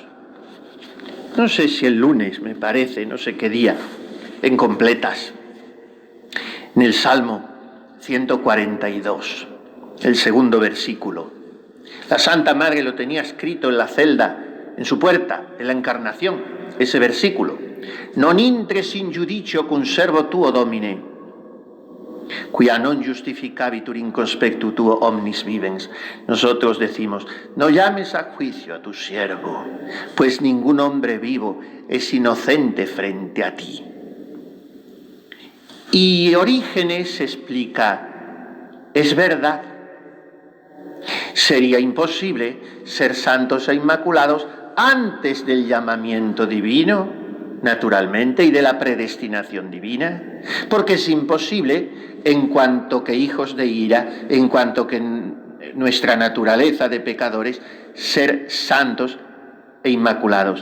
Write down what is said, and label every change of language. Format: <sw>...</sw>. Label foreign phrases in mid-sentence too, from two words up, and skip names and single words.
<es>No sé si el lunes, me parece, no sé qué día, en completas, en el Salmo 142, el segundo versículo. La Santa Madre lo tenía escrito en la celda, en su puerta, en la Encarnación, ese versículo.</es> <la>Non intres in judicio cum servo tuo, Domine, quia non justificabitur in conspectu tuo omnis vivens.</la> <es>Nosotros decimos, no llames a juicio a tu siervo, pues ningún hombre vivo es inocente frente a ti. Y Orígenes explica, es verdad, sería imposible ser santos e inmaculados antes del llamamiento divino, naturalmente, y de la predestinación divina, porque es imposible en cuanto que hijos de ira, en cuanto que nuestra naturaleza de pecadores, ser santos e inmaculados.</es>